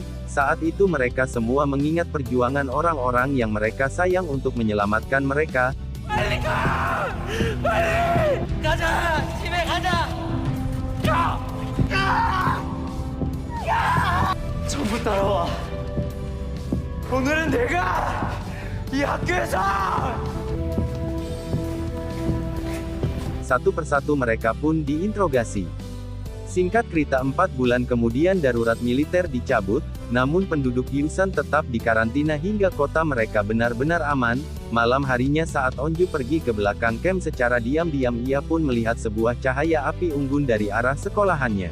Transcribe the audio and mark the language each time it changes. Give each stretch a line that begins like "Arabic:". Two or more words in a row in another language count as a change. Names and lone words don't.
Indonesian: Saat itu mereka semua mengingat perjuangan orang-orang yang mereka sayang untuk menyelamatkan mereka.
Korean: 전부 따라와. 오늘은 내가 이 학교에서
Indonesian: Satu persatu mereka pun diinterogasi. Singkat cerita 4 bulan kemudian darurat militer dicabut, namun penduduk Hyusan tetap dikarantina hingga kota mereka benar-benar aman. Malam harinya saat Onju pergi ke belakang camp secara diam-diam ia pun melihat sebuah cahaya api unggun dari arah sekolahannya.